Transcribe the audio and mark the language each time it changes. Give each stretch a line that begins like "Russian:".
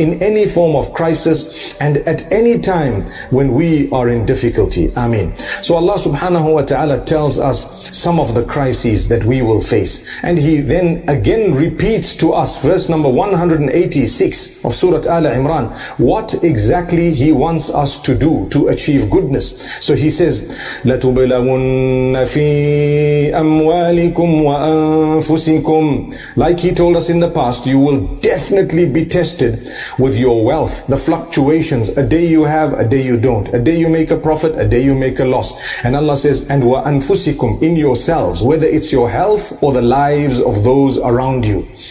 English: in any form of crisis and at any time when we are in difficulty. Ameen. So Allah subhanahu wa ta'ala tells us some of the crises that we will face. And He then again repeats to us, verse number 186 of Surah Al-Imran, what exactly He wants us to do to achieve goodness. So He says,
Arabic: لَتُبْلَوُنَّ فِي أَمْوَالِكُمْ وَأَنفُسِكُمْ.
English: Like He told us in the past, you will definitely be tested with your wealth, the fluctuations. A day you have, a day you don't. A day you make a profit, a day you make a loss. And Allah says, and وَأَنفُسِكُمْ, in yourselves, whether it's your health or the lives of those around you.